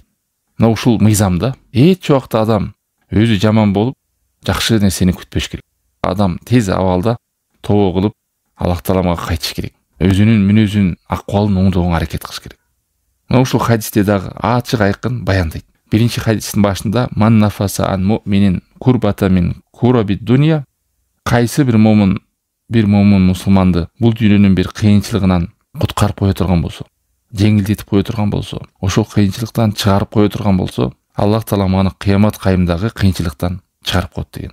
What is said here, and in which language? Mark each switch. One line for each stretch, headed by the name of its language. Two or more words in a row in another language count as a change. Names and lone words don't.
Kyrgyz: Мына ушул мыйзамда эч убакта адам өзү жаман болуп, жакшы нерсени күтпөш керек. Адам тез абалда тобо кылып, Аллах Тааламга кайтыш керек. Өзүнүн мүнөзүн, акыбалын оңдоого аракет кылыш керек. Мына ушул хадисте дагы ачык айкын баяндайт. Биринчи хадистин башында
Arabic: من نفس عن مؤمن كربة من كرب الدنيا,
Kyrgyz: кайсы бир момун мусулманды бул дүйнөнүн бир кыйынчылыгынан куткарып кое турган болсо, жеңилдетип кое турган болсо, ошол кыйынчылыктан чыгарып кое турган болсо, Аллах Таалам аны кыямат кайымдагы кыйынчылыктан чыгарып коет деген.